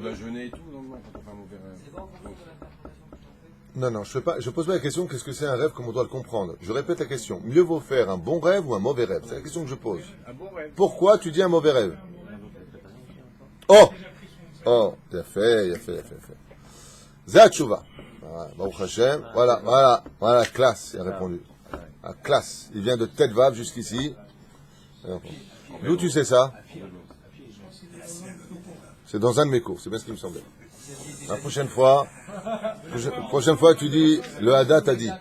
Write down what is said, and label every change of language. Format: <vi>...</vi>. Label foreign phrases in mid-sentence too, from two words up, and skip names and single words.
<fr>doit jeûner et tout, non, quand on fait un mauvais rêve. Donc, Non, non, je pose pas la question, qu'est-ce que c'est un rêve, comme on doit le comprendre. Je répète la question. Mieux vaut faire un bon rêve ou un mauvais rêve? C'est la question que je pose. Un bon rêve. Pourquoi tu dis un mauvais rêve? Oh! Oh, il a fait.</fr> <he>Zatchouva. ברוך השם.</he> <fr>Voilà, classe, il a répondu. Ah, classe. Il vient de Tête Vav jusqu'ici. D'où tu sais ça? C'est dans un de mes cours, c'est bien ce qui me semblait. La prochaine fois, tu dis, le Hadat a dit.</fr>